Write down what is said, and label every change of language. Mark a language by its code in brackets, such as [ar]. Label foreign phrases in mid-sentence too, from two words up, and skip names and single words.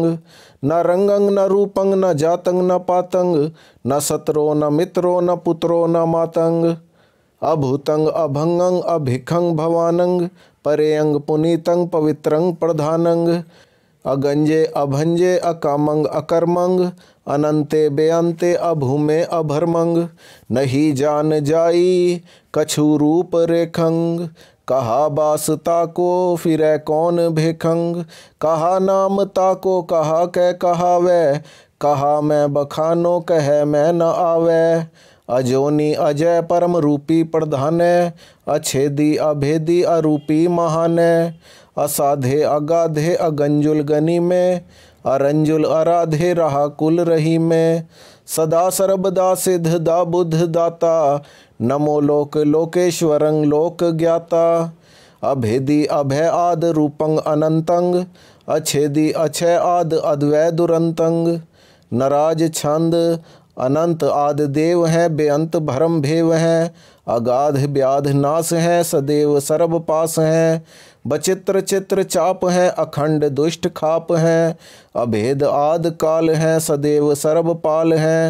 [bra] न रंगंग न रूपंग न जातंग न पातंग न सत्रो न मित्रो न पुत्रो न मातंग। अभूतंग अभंगंग अभिखंग भवानंग परेयंग पुनीतंग पवित्रंग प्रधानंग। अगंजे अभंजे अकामंग अकर्मंग अनंते बेअंते अभूमे अभर्मंग। नहीं जान जाई कछु रूप रेखंग कहा बास ताको फिरै कौन भेखंग। कहा नाम ताको कहा कै कहावै कहा मैं बखानो कह मैं न आवे। अजोनी अजय परम रूपी प्रधानै अछेदी अभेदी अरूपी महानै। असाधे अगाधे अगंजुल गनी में अरंजुल अराधे रहा कुल रही में। सदा सर्वदा सिद्ध दा बुद्ध दाता नमो लोक लोकेश्वरं लोक ज्ञाता। अभेदी अभय आद रूपंग अनंतंग अछेदी अक्षय आद अद्वै दुरंतंग। नराज छंद अनंत आद देव हैं बेअंत भरम भेव हैं। अगाध व्याध नाश हैं सदैव सर्व पास हैं। बचित्र चित्र चाप हैं अखंड दुष्ट खाप हैं। अभेद आद काल हैं सदैव सर्व पाल हैं।